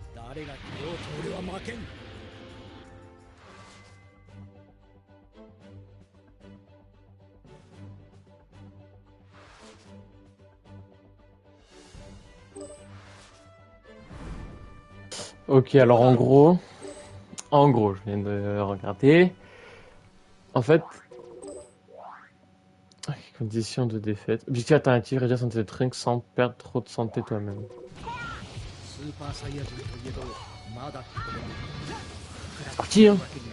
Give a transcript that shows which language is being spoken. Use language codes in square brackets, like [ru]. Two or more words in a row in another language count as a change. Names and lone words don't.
[ja] 誰が来ようと俺は負けん。 [fr] Ok, alors en gros, je viens de regarder. En fait, conditions de défaite. Objectif alternatif, réduire santé de Trunks sans perdre trop de santé toi-même. [ja] スーパーサイヤ人といえどまだ子供。 [fr] C'est parti, hein.